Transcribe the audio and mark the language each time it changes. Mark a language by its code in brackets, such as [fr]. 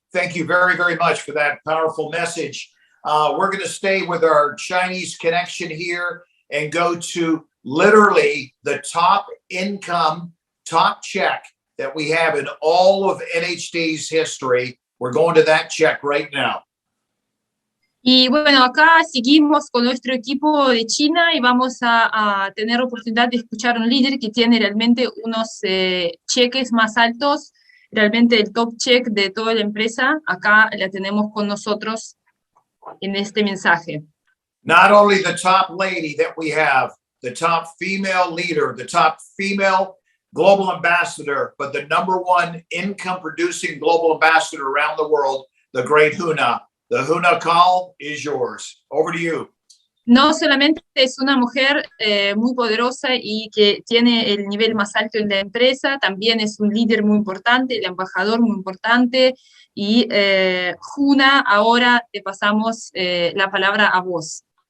[en] Thank you very, very much for that powerful message. We're going to stay with our Chinese connection here and go to literally the top income, top check that we have in all of NHT's history. We're going to that check right now. [es] Y bueno, acá seguimos con nuestro equipo de China y vamos a tener oportunidad de escuchar a un líder que tiene realmente unos cheques más altos, realmente el top check de toda la empresa. Acá la tenemos con nosotros en este mensaje. [en] Not only the top lady that we have, the top female leader, the top female global ambassador, but the #1 income producing global ambassador around the world, the great Huna. The Huna call is yours. Over to you. [es] No solamente es una mujer muy poderosa y que tiene el nivel más alto en la empresa, también es un líder muy importante, el embajador muy importante. Y Huna, ahora te pasamos la palabra a vos.